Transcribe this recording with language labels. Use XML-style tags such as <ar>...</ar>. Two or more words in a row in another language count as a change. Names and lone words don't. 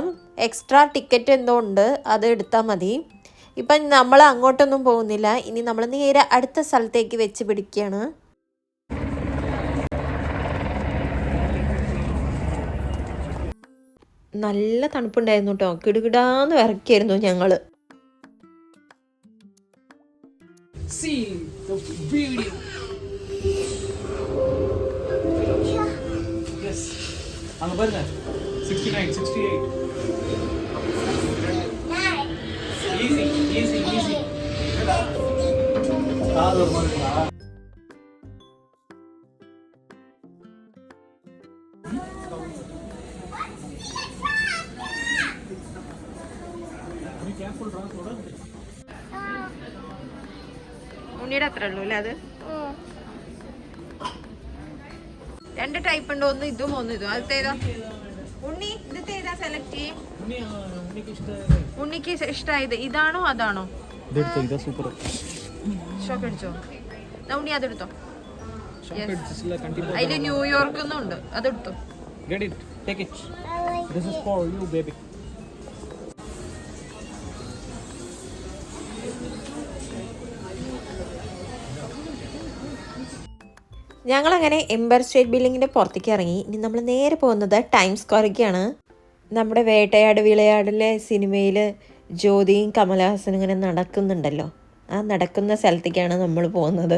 <en>extra ticket</en> <ml>എന്തോ ഉണ്ട്, അത് എടുത്താൽ മതി. ഇപ്പം നമ്മൾ അങ്ങോട്ടൊന്നും പോകുന്നില്ല. ഇനി നമ്മൾ നേരെ അടുത്ത സ്ഥലത്തേക്ക് വെച്ച് പിടിക്കുകയാണ്. നല്ല തണുപ്പുണ്ടായിരുന്നു കേട്ടോ. കിടുകിടാന്ന് വിറക്കായിരുന്നു ഞങ്ങൾ.</ml> <ta>அங்க பாருங்க 69 68</ta> <en>easy easy easy</en> <ta>கால் ஒரு மார்க்கா நீ கேர்ஃபுல் ரா थोड़ा</ta> <ml>ഉണ്ണിയുടെ അത്ര ഉള്ളൂ അല്ലേ അത്? രണ്ട് ടൈപ്പ് ഉണ്ട്, ഒന്ന് ഇതും ഒന്ന് ഇതും. അത് ഏതാ ഉണ്ണി? ഇത് ഏതാ സെലക്ട് ചെയ്യും? ഉണ്ണിക്ക് ഇഷ്ടമായത് ഇതാണോ അതാണോ? സൂപ്പർ ഷോക്ക് അടിച്ചോ? ഉണ്ണി അതെടുത്തോ.</ml> <en>Chocolate is like anti-poison.</en> <ml>അതിൽ ന്യൂയോർക്ക് ഉണ്ട്, അതെടുത്തോ.</ml> <en>Get it. Take it. This is for you, baby.</en> <ml>ഞങ്ങളങ്ങനെ എംപയർ സ്റ്റേറ്റ് ബിൽഡിങ്ങിൻ്റെ പുറത്തേക്ക് ഇറങ്ങി. ഇനി നമ്മൾ നേരെ പോകുന്നത് ടൈംസ് സ്ക്വയറിലേക്കാണ്. നമ്മുടെ വേട്ടയാട് വിളയാടിലെ സിനിമയിൽ ജ്യോതിയും കമലഹാസനും ഇങ്ങനെ നടക്കുന്നുണ്ടല്ലോ, ആ നടക്കുന്ന സ്ഥലത്തേക്കാണ് നമ്മൾ പോകുന്നത്.</ml>